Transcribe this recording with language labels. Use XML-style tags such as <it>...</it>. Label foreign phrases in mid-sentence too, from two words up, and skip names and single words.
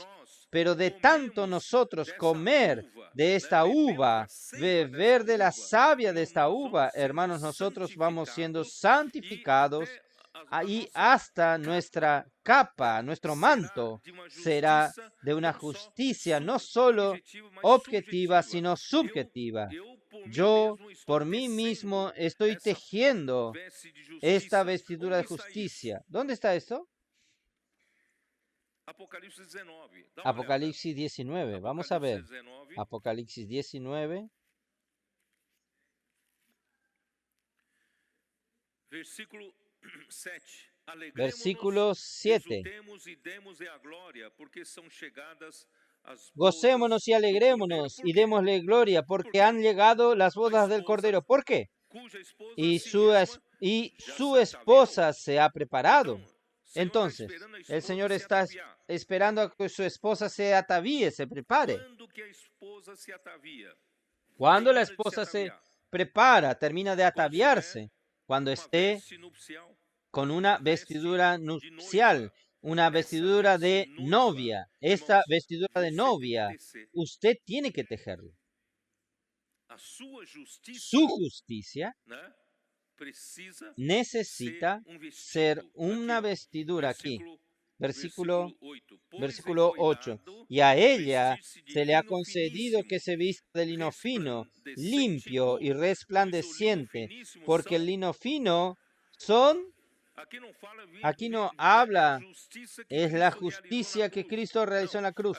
<es>Pero de tanto nosotros comer de esta uva, beber de la savia de esta uva, hermanos, nosotros vamos siendo santificados y hasta nuestra capa, nuestro manto, será de una justicia no solo objetiva, sino subjetiva. Yo, por mí mismo, estoy tejiendo esta vestidura de justicia. ¿Dónde está esto?</es> <pt>Apocalipse 19. Dá uma olhada.</pt> <es>Apocalipsis 19. Vamos a ver.</es> <pt>Apocalipse 19,</pt> <es>Apocalipsis 19,</es> <pt>versículo 7.</pt> <es>versículo 7.</es> <pt>Exultemos e demos a glória, porque são chegadas as</pt> <es>Gocémonos y alegrémonos y démosle gloria, porque han llegado las bodas del Cordero. ¿Por qué?</es> <pt>cuja esposa</pt> <es>Y se su esposa se ha preparado. Entonces, el Señor está esperando a que su esposa se atavíe, se prepare.</es> <pt>Quando que a esposa se atavia?</pt> <es>Cuando la</es> <pt>Termina de se</pt> <es>esposa se</es> <pt>ataviar.</pt> <es>prepara, termina de ataviarse, cuando</es> <pt>Uma</pt> <es>esté</es> <pt>veste nupcial.</pt> <es>con una vestidura nupcial, una vestidura de novia. Esta vestidura de novia, usted tiene que tejerla.</es> <pt>A sua justiça,</pt> <es>Su justicia</es> <pt>né, precisa</pt> <es>necesita</es> <pt>ser vestido.</pt> <es>ser una</es> <pt>Aqui, ó,</pt> <es>vestidura aquí.</es> <pt>versículo 8.</pt> <es>Versículo 8. Y a ella se le ha concedido que se vista de lino fino, limpio y resplandeciente, porque el lino fino son, aquí no habla, es la justicia que Cristo realizó en la cruz.</es>